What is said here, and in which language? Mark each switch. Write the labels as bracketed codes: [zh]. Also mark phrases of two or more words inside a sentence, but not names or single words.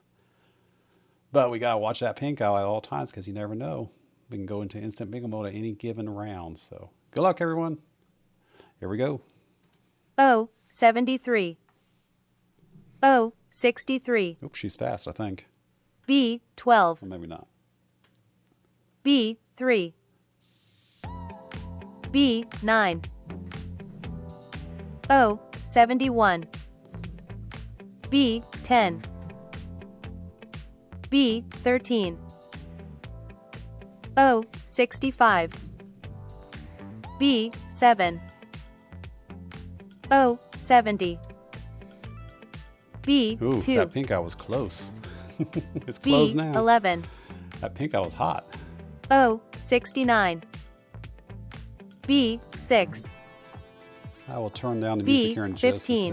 [en] But we gotta watch that pink owl at all times because you never know. We can go into instant bingo mode at any given round. So good luck, everyone. Here we go. O 73. O 63. Oops, she's fast, I think. B 12. Or maybe not. B 3. B 9. O 71. B 10. B 13, O 65, B 7, O 70, B Ooh, 2, that pink eye was close. It's B closed now. 11, That pink eye was hot. O 69, B 6, I will turn down the B, music here in just 15.